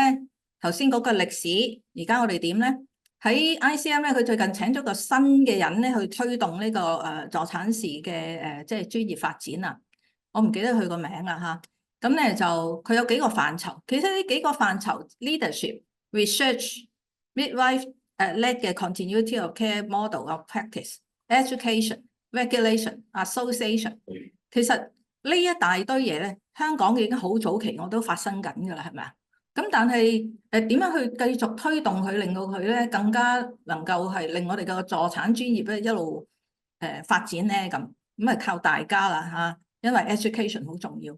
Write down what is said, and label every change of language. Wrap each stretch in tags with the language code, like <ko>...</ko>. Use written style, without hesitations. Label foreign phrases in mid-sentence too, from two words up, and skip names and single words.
<yue>頭先嗰個歷史，而家我哋點咧？喺 ICM 咧，佢最近請咗個新嘅人咧去推動呢個助產士嘅即係專業發展啊！我唔記得佢個名啦嚇。咁咧就佢有幾個範疇，其實呢幾個範疇</yue> <en>leadership、research、midwife led</en> <yue>嘅</yue> <en>continuity of care model of practice、education、regulation、association。</en> <yue>其實呢一大堆嘢咧，香港已經好早期我都發生緊㗎啦，係咪啊？咁但係點樣去繼續推動佢，令到佢咧更加能夠係令我哋嘅助產專業咧一路發展咧咁係靠大家啦嚇，因為 education 好重要。</yue>